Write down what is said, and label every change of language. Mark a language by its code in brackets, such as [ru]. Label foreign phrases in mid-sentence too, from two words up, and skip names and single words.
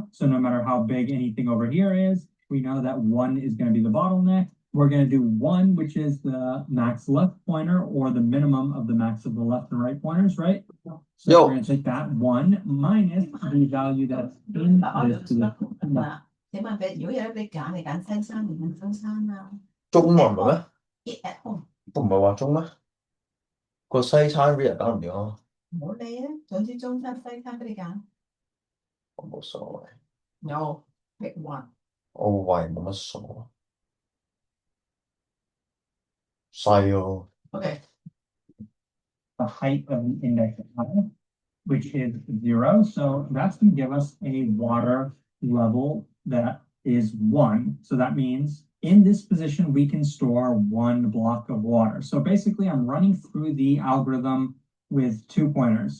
[en] So no matter how big anything over here is, we know that 1 is going to be the bottleneck. We're going to do 1, which is the max left pointer or the minimum of the max of the left and right pointers, right? So Yo. we're going to take that 1 minus the value that's in this position. [yue] 請問俾如果有得俾揀，你揀西餐定係中餐啊中文唔係咩？ [en] ？Eat at home， [yue] 都唔係話中咩？個西餐俾人搞唔掂啊！唔好理啊，總之中餐西餐俾你揀。我冇所謂， [en] No, pick one。 [yue] 我胃冇乜所謂，細咯。 [en] Okay. The height of the index line, which is 0. So that's going to give us a water level that is 1. So that means in this position, we can store 1 block of water. So basically, I'm running through the algorithm with 2 pointers.